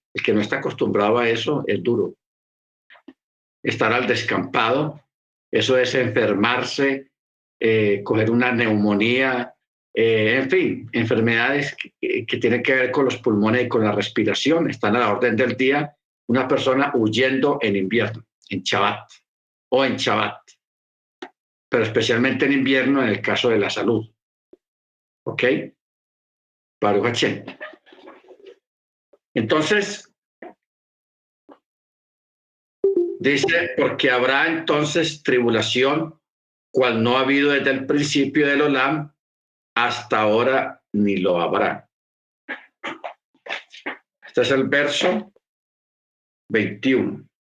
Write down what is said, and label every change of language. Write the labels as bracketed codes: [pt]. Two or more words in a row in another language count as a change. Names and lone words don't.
[es] El que no está acostumbrado a eso es duro. Estar al descampado, eso es enfermarse, coger una neumonía, en fin, enfermedades que tienen que ver con los pulmones y con la respiración. Están a la orden del día una persona huyendo en invierno, en Shabbat o en Shabbat, pero especialmente en invierno en el caso de la salud. [he] ¿Ok? ברוך השם. [es] Entonces, dice, porque habrá entonces tribulación, cual no ha habido desde el principio del Olam, hasta ahora ni lo habrá. Este es el verso 21.